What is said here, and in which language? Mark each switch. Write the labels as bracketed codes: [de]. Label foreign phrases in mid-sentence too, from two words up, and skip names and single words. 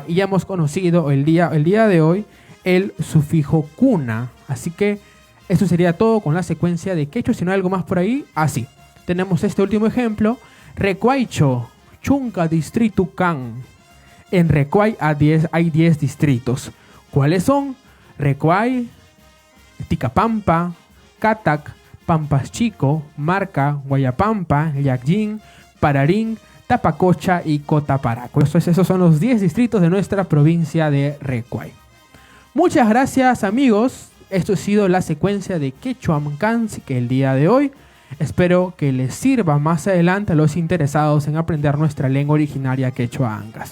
[es] Y ya hemos conocido el día de hoy el sufijo kuna. Así que esto sería todo con la secuencia de quechua. Si no hay algo más por ahí, así. Tenemos este último ejemplo. [qu] Recuaycho, Chunca distrito Can. [es] En Recuay hay 10 distritos. ¿Cuáles son? Recuay, Ticapampa, Catac, Pampas Chico, Marca, Guayapampa, Yacjín, Pararín, Tapacocha y Cotaparaco. Esos son los 10 distritos de nuestra provincia de Recuay. Muchas gracias, amigos. Esto ha sido la secuencia de Quechua Mcansi que el día de hoy. Espero que les sirva más adelante a los interesados en aprender nuestra lengua originaria quechua Ancash.